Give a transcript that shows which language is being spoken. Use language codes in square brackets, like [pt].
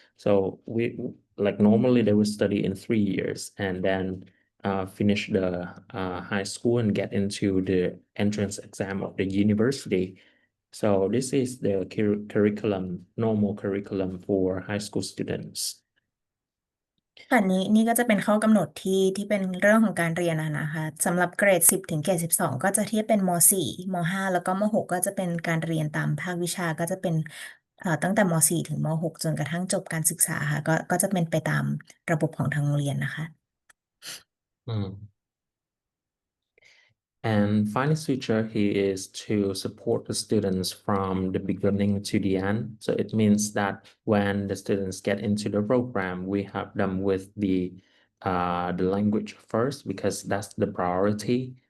[en] So we like normally they will study in 3 years and then finish the high school and get into the entrance exam of the university. So this is the normal curriculum for high school students. [th] ค่ะนี่ก็จะเป็นข้อกำหนดที่เป็นเรื่องของการเรียนนะคะสำหรับเกรด10ถึงเกรด12ก็จะเทียบเป็นม4ม5แล้วก็ม6ก็จะเป็นการเรียนตามภาควิชาก็จะเป็นตั้งแต่ม4ถึงม6จนกระทั่งจบการศึกษาค่ะก็จะเป็นไปตามระบบของทางโรงเรียนนะคะ [en] And Finnish feature here is to support the students from the beginning to the end. So it means that when the students get into the program, we help them with the language first because that's the priority.